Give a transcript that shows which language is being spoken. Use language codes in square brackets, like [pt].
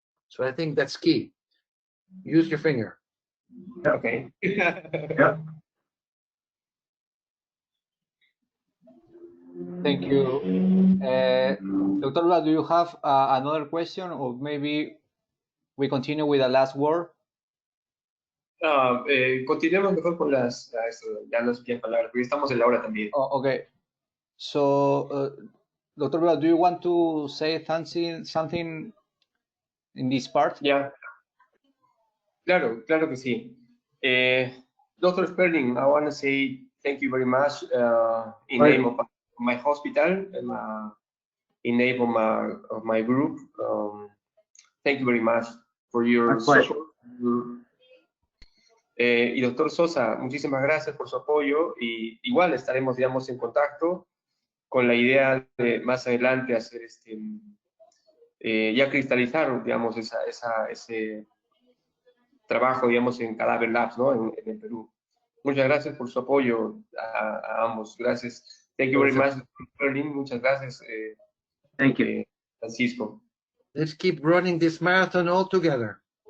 [en] So I think that's key. Use your finger. Okay. Yep. Thank you. Dr. Lula, do you have another question, or maybe we continue with the last word? [es] Continuemos mejor con ya las últimas palabras, porque estamos en la hora también. [en] Oh, okay. So, Dr. Lula, do you want to say something in this part? [es] Ya. Claro que sí. Dr. [en] Sperling, I want to say thank you very much in name of my hospital and in name of my group. Thank you very much for your support. [es] Y doctor Sosa, muchísimas gracias por su apoyo, y igual estaremos, digamos, en contacto con la idea de más adelante hacer ya cristalizar, digamos, ese trabajo, digamos, en Cadaver Labs, ¿no? En el Perú. Muchas gracias por su apoyo a ambos. Gracias. [en] Thank you very much, Berlin. [es] Muchas gracias. [en] Thank you. Francisco. Let's keep running this marathon all together.